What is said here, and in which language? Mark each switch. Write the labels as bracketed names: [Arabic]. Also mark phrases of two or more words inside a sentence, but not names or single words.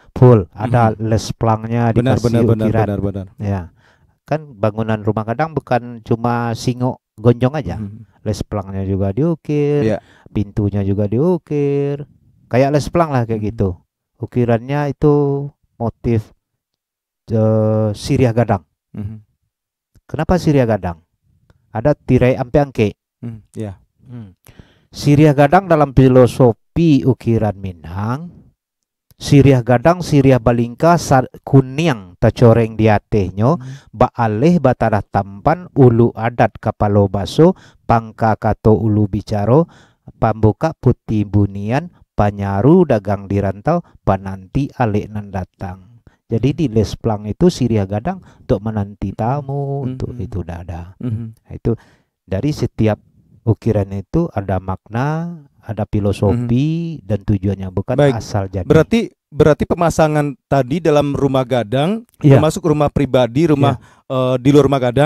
[Indonesian] full? Ada lesplangnya Benar, dikasih benar, benar, ukiran. benar, benar. Ya, kan bangunan rumah kadang bukan cuma singok gonjong aja. Mhm. Lesplangnya juga diukir, Ya. pintunya juga diukir. Kayak lesplang lah kayak gitu. Ukirannya itu motif siriah gadang. Mhm. Kenapa siriah gadang? Ada tirai ampe-angke. Ya. [Minangkabau] Siriah gadang dalam filosofi ukiran Minang, siriah gadang siriah balingka kuning tacoreng di atenyo ba aleh batarah tampan ulu adat kapalo baso pangka kato ulu bicaro pambuka putih bunian panyaru dagang di rantau pananti alek nan datang. [Indonesian] Jadi di lesplang itu siriah gadang untuk menanti tamu, untuk itu udah ada. Nah, itu dari setiap ukiran itu ada makna, ada filosofi dan tujuannya, bukan Baik. asal jadi. Berarti pemasangan tadi dalam rumah gadang, Iya. termasuk rumah pribadi, rumah di luar rumah gadang,